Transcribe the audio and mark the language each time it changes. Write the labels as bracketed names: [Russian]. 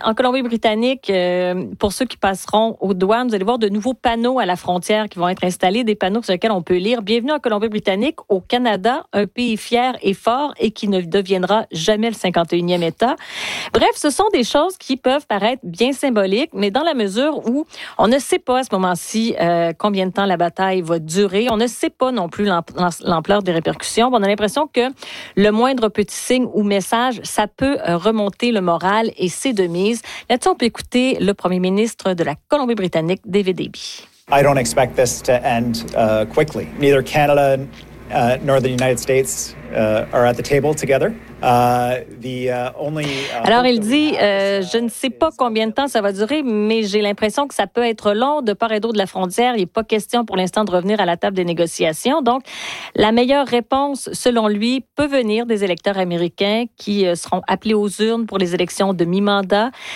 [French] En Colombie-Britannique, pour ceux qui passeront aux douanes, vous allez voir de nouveaux panneaux à la frontière qui vont être installés, des panneaux sur lesquels on peut lire « Bienvenue en Colombie-Britannique, au Canada, un pays fier et fort et qui ne deviendra jamais le 51e État. » Bref, ce sont des choses qui peuvent paraître bien symboliques, mais dans la mesure où on ne sait pas à ce moment-ci combien de temps la bataille va durer, on ne sait pas non plus l'ampleur des répercussions. On a l'impression que le moindre petit signe ou message, ça peut remonter le moral et c'est de mise. Là-dessus, on peut écouter le premier ministre de la Colombie-Britannique, David Eby. [English] I don't expect this to end quickly. Neither Canada nor the United States are at the table together. [French] Alors, il dit, je ne sais pas combien de temps ça va durer, mais j'ai l'impression que ça peut être long de part et d'autre de la frontière. Il n'est pas question pour l'instant de revenir à la table des négociations. Donc, la meilleure réponse, selon lui, peut venir des électeurs américains qui seront appelés aux urnes pour les élections de mi-mandat.